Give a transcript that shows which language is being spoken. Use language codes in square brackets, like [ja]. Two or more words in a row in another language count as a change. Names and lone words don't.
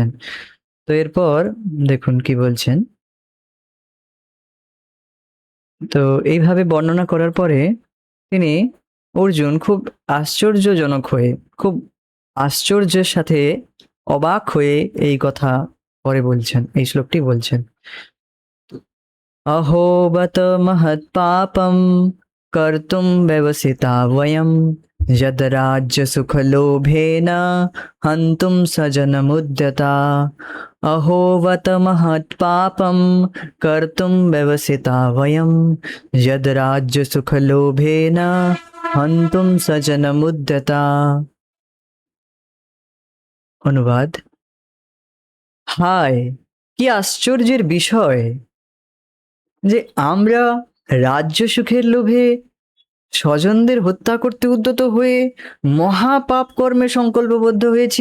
[bn] তো এরপর দেখুন কি বলছেন। তো এইভাবে বর্ণনা করার পরে তিনি অর্জুন খুব আশ্চর্যজনক হয়ে, খুব আশ্চর্যের সাথে অবাক হয়ে এই কথা পরে বলছেন, এই শ্লোকটি বলছেন। [sa] अहो बत महत्पापं कर्तुं व्यवसिता वयं यद् राज्यसुखलोभेन हन्तुं स्वजनमुद्यता। अहो बत महत्पापं कर्तुं व्यवसिता वयं यद् राज्यसुखलोभेन हन्तुं स्वजनमुद्यता। [bn] অনুবাদ: হায়, কি আশ্চর্যের বিষয় যে আমরা রাজ্য সুখের লোভে স্বজনদের হত্যা করতে উদ্যত হয়ে মহাপাপ কর্মে সংকল্পবদ্ধ হয়েছি।